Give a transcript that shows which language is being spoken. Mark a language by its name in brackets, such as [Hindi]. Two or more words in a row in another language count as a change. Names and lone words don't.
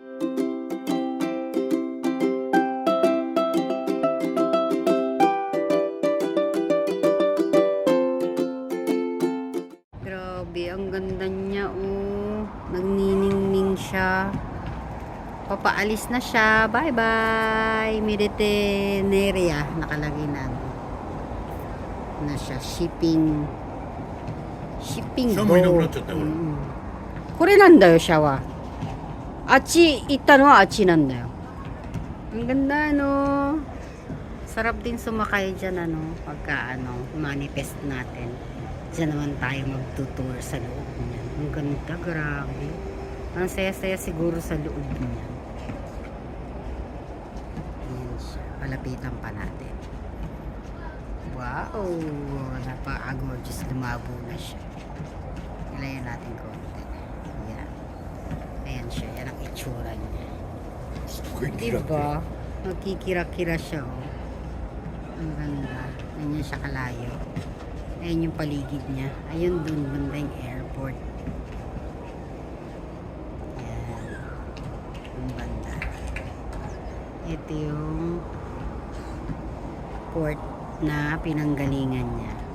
[Filipino] Grabe, ang ganda niya, oh. Nagniningning siya. Papaalis na siya. Bye-bye. Mediterranean. Nakalagay na siya. Shipping [Japanese] シャもいなくなっちゃったよ、これなんだよ、シャワー。あっち行ったのはあっちなんだよ。 [Filipino] Ang ganda, no? Sarap din sumakay dyan, ano, pagka, manifest natin. Diyan naman tayo magtutour sa loob niya. Ang ganda, grabe. Ang saya-saya siguro sa loob niya. Ayan siya. Palapitan pa natin. Wow! Napaka-gorgeous. Lumabo na siya. Ilayan natin konti. Ayan. Ayan siya. Yan ang itsura niya. [Japanese] すごいキラキラ [Filipino] Diba? Nagkikira-kira siya, oh. Ang ganda. Ganyan siya kalayo. Ayan yung paligid niya. Ayun dun, banda yung airport. Ayan. Yung banda. Ito yung port na pinanggalingan niya.